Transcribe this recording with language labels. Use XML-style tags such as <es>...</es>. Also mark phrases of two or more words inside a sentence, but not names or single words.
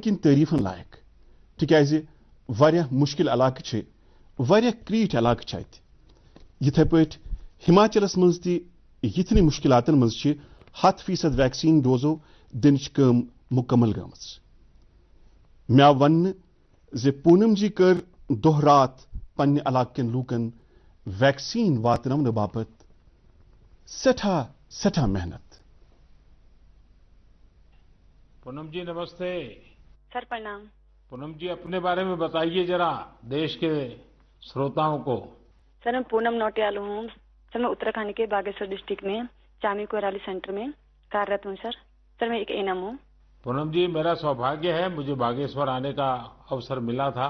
<ks>کِنۍ تعریفن لائق تکیازِ واریاہ مشکل علاقہٕ چھ واریاہ کریٖٹھ علاقہٕ چھ اتہِ یتھے پٲٹھۍ ہماچلس مز تہ یتھنٕے مشکلاتن مز چھ 100% ویکسین ڈوزو دنچ کٲم مکمل گٔمٕژ مےٚ آو وننہٕ پونم جی کر دۄہ رات پننہ علاقہٕ کٮ۪ن لوٗکن ویکسین واتناونہٕ باپت سٹھاہ محنت</ks> <hi>पूनम जी नमस्ते. सर प्रणाम. पूनम जी अपने बारे में बताइए ज़रा देश के श्रोताओं को. सर मैं पूनम नौटियाल हूँ. सर मैं उत्तराखंड के बागेश्वर डिस्ट्रिक्ट में चामी कोराली सेंटर में कार्यरत हूँ. सर मैं एक एएनएम हूँ. पूनम जी मेरा सौभाग्य है मुझे बागेश्वर आने का अवसर मिला था.</hi>